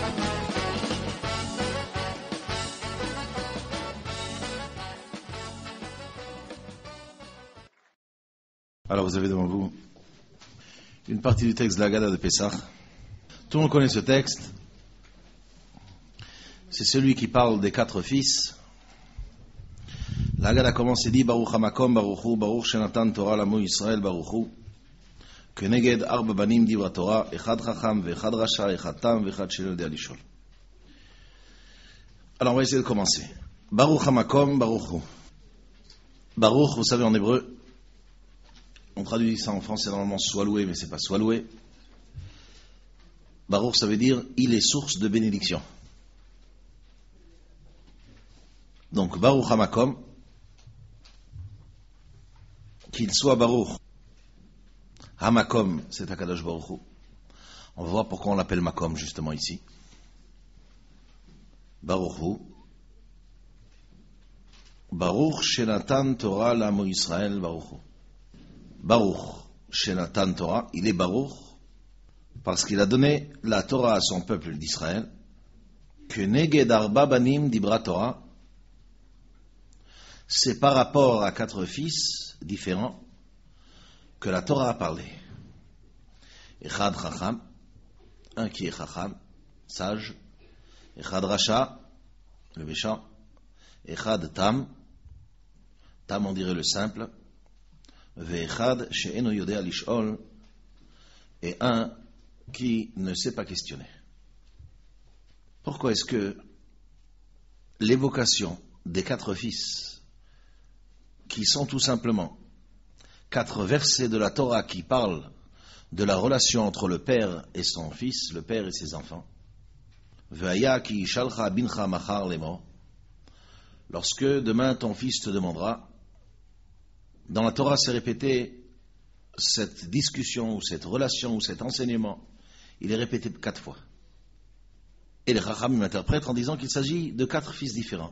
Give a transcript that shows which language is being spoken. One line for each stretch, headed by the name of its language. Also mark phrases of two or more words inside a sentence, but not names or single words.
French: Alors vous avez devant vous une partie du texte de la Haggadah de Pessah. Tout le monde connaît ce texte. C'est celui qui parle des 4 fils. La Haggadah commence et dit
Hebrew: ברוך המקום ברוכו ברוך שנתן תורה לעמו ישראל ברוכו כנגד ארבעה בנים דברה תורה אחד חכם ואחד רשע אחד תם ואחד שלא יודע לשאול.
French: Alors on va essayer de commencer.
Hebrew: ברוך המקום ברוכו.
French: Baruch, vous savez en hébreu, on traduit ça en français normalement soit loué, mais c'est pas soit loué. Baruch, ça veut dire il est source de bénédiction.
Hebrew: Donc ברוך המקום,
French: qu'il soit
Hebrew: ברוך המקום,
French: c'est
Hebrew: הקדוש ברוך הוא.
French: On va voir pourquoi on l'appelle Makom justement ici.
Hebrew: ברוך הוא. ברוך שנתן תורה לעמו ישראל ברוך הוא. ברוך שנתן תורה,
French: il est Baruch parce qu'il a donné la Torah à son peuple d'Israël.
Hebrew: כ נגד ארבעה בנים דברה תורה,
French: c'est par rapport à 4 fils différents que la Torah a parlé.
Hebrew: אחד חכם,
French: un qui est Chacham, sage.
Hebrew: אחד רשע,
French: le méchant.
Hebrew: אחד תם,
French: Tam on dirait le simple.
Hebrew: ואחד שאינו יודע לשאול,
French: et un qui ne sait pas questionner. Pourquoi est-ce que l'évocation des 4 fils, qui sont tout simplement 4 versets de la Torah qui parlent de la relation entre le père et son fils, le père et ses enfants,
Hebrew: והיה כי ישאלך בנך מחר לאמר,
French: lorsque demain ton fils te demandera. Dans la Torah, c'est répété, cette discussion, ou cette relation, ou cet enseignement, il est répété 4 fois. Et les Chacham m'interprètent en disant qu'il s'agit de 4 fils différents.